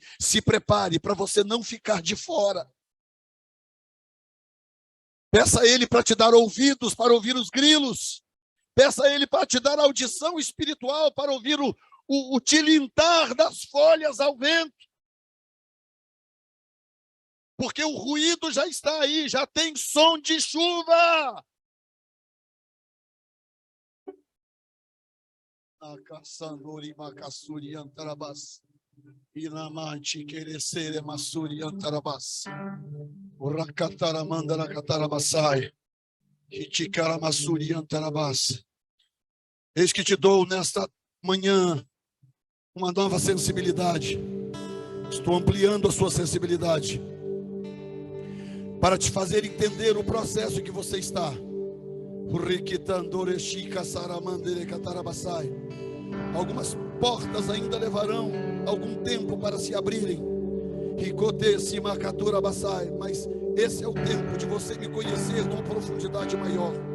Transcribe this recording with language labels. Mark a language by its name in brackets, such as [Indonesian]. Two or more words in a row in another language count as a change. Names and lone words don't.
[Portuguese] Se prepare para você não ficar de fora. Peça a Ele para te dar ouvidos para ouvir os grilos. Peça a Ele para te dar audição espiritual para ouvir o tilintar das folhas ao vento. Porque o ruído já está aí, já tem som de chuva. Akassandori makassuri antarabas. Inamanti keresere masuri antarabas. Urakatara mandara katarabasai. Hitikara masuri antarabas. Eis que te dou nesta manhã uma nova sensibilidade. Estou ampliando a sua sensibilidade para te fazer entender o processo que você está. Algumas portas ainda levarão algum tempo para se abrirem, mas esse é o tempo de você me conhecer numa profundidade maior.